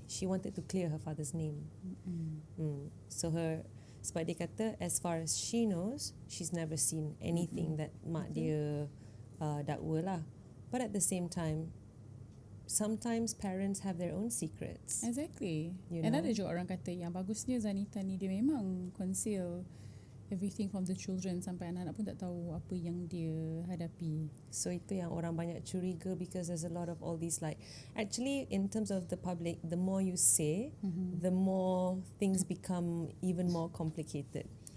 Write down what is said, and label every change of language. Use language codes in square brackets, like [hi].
[en] She wanted to clear her father's name. So [ms] sebab dia kata [en] as far as she knows, she's never seen anything that [ms] mak dia dakwa lah. [en] But at the same time, sometimes parents have their own secrets. Exactly. You And know? [ms] ada juga orang kata yang bagusnya Zahnita ni dia memang [en] conceal everything from the children [ms] sampai anak-anak pun tak tahu apa yang dia hadapi. [en] So [ms] itu yang orang banyak curiga [en] because there's a lot of all these like, actually in terms of the public, the more you say, the more things become even more complicated.